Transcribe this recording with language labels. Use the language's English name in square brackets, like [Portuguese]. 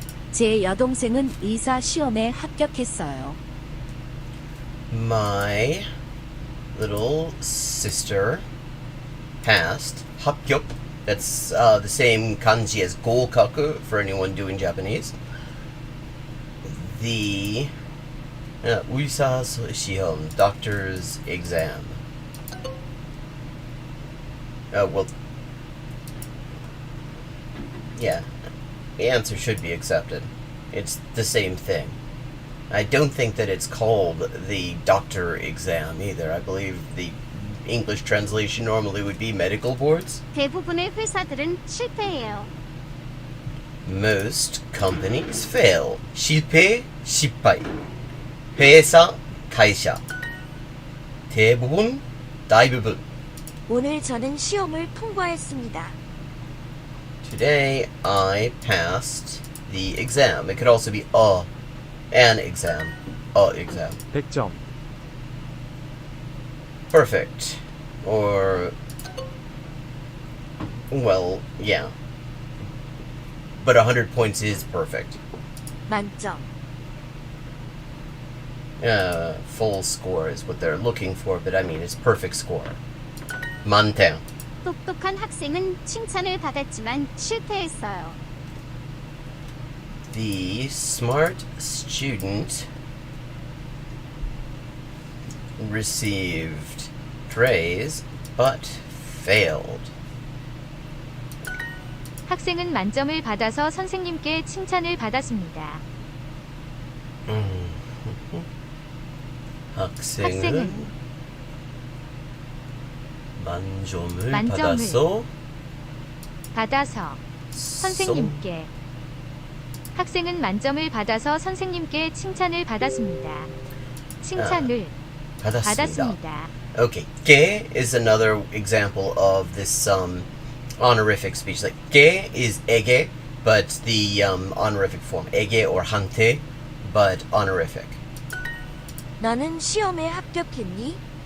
[Korean] 제 여동생은 의사 시험에 합격했어요. [English] My little sister passed. [Korean] 합격. [English] That's the same kanji as gokaku for anyone doing Japanese. The 의사 시험, doctor's exam. Well, yeah, the answer should be accepted. It's the same thing. I don't think that it's called the doctor exam either. I believe the English translation normally would be medical boards. [Korean] 대부분의 회사들은 실패해요. [English] Most companies fail. 실패,失敗. [Korean] 회사,会社. 대부분, 대부분. 오늘 저는 시험을 통과했습니다. [English] Today I passed the exam. It could also be an exam. Exam. [Korean] 100점. [English] Perfect. Or, well, yeah. But 100 points is perfect. [Korean] 만점. [English] Full score is what they're looking for, but I mean it's perfect score. [Korean] 만점. 똑똑한 학생은 칭찬을 받았지만 실패했어요. [English] The smart student received praise but failed. [Korean] 학생은 만점을 받아서 선생님께 칭찬을 받았습니다. 학생은 만점을 만점을 받아서 선생님께 학생은 만점을 받아서 선생님께 칭찬을 받았습니다. 칭찬을 받았습니다. [English] Okay, 게 is another example of this honorific speech. Like 게 is 에게, but the honorific form 에게 or 한테, but honorific. [Korean] 너는 시험에 합격했니?